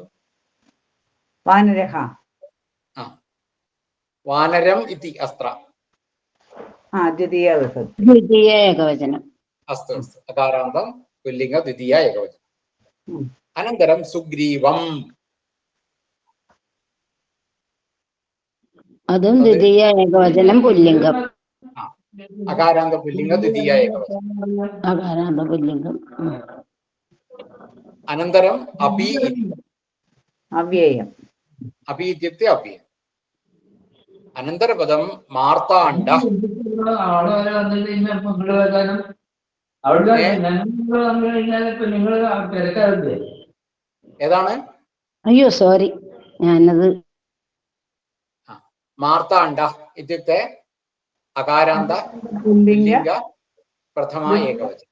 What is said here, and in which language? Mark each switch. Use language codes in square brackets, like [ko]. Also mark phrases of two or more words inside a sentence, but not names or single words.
[sa] वानरः. वानरम् इति अस्त्र. द्वितीय एकवचनम्. अस्तु अस्तु. अकारान्तं पुल्लिङ्ग द्वितीय एकवचनम्. अनन्तरं सुग्रीवम्. [ml] അതും ദ്വിതീയ ഏകവചനം പുല്ലിംഗം. [sa] अकारान्त पुल्लिङ्ग द्वितीय एकवचनम्. अकारान्त पुल्लिङ्गम्. अनन्तरम् अपि इति. अव्ययम्. अपि इत्युक्ते अव्ययम्. अनन्तरपदं मार्ताण्डः. [ml] ഏതാണ്? അയ്യോ സോറി, ഞാനത് [sa] മാർത്താണ്ഡ ഇത്യുക്തെ അകാരാന്ത പുല്ലിംഗ പ്രഥമ ഏകവചനം.